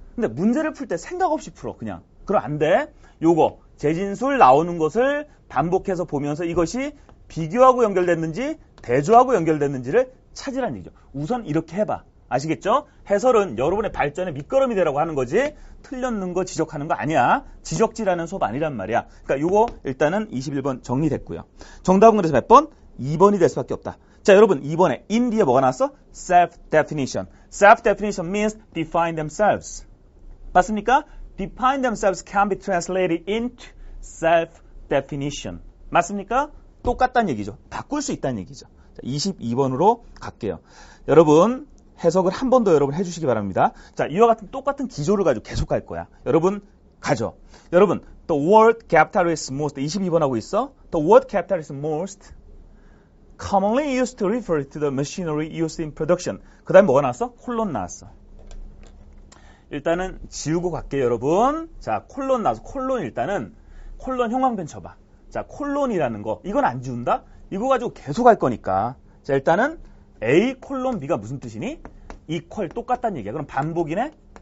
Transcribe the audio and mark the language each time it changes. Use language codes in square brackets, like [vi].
[ko] 근데 문제를 풀 때 생각 없이 풀어. 그냥. 그럼 안 돼. 요거 재진술 나오는 것을 반복해서 보면서 이것이 비교하고 연결됐는지 대조하고 연결됐는지를 찾으라는 얘기죠. 우선 이렇게 해봐. 아시겠죠? 해설은 여러분의 발전의 밑거름이 되라고 하는 거지 틀렸는 거 지적하는 거 아니야. 지적질하는 수업 아니란 말이야. 그러니까 요거 일단은 21번 정리됐고요. 정답은 그래서 몇 번? 2번이 될 수밖에 없다. 자, 여러분 2번에 in 뒤에 뭐가 나왔어? [en] self-definition. self-definition means define themselves. 맞습니까? define themselves can be translated into self [ko] definition. 맞습니까? 똑같다는 얘기죠. 바꿀 수 있다는 얘기죠. 자, 22번으로 갈게요. 여러분 해석을 한 번 더 여러분 해주시기 바랍니다. 자, 이와 같은 똑같은 기조를 가지고 계속 갈 거야. 여러분 가죠. [en] 여러분 the word capital is most [ko] 22번 하고 있어. [en] The word capital is most commonly used to refer to the machinery used in production. [ko] 그 다음에 뭐가 나왔어? 콜론 나왔어. 일단은 지우고 갈게요, 여러분. 자, 콜론 나와서 콜론 일단은 콜론 형광펜 쳐봐. 자, 콜론이라는 거 이건 안 지운다? 이거 가지고 계속 할 거니까. 자, 일단은 A 콜론 B가 무슨 뜻이니? 이퀄 똑같다는 얘기야. 그럼 반복이네?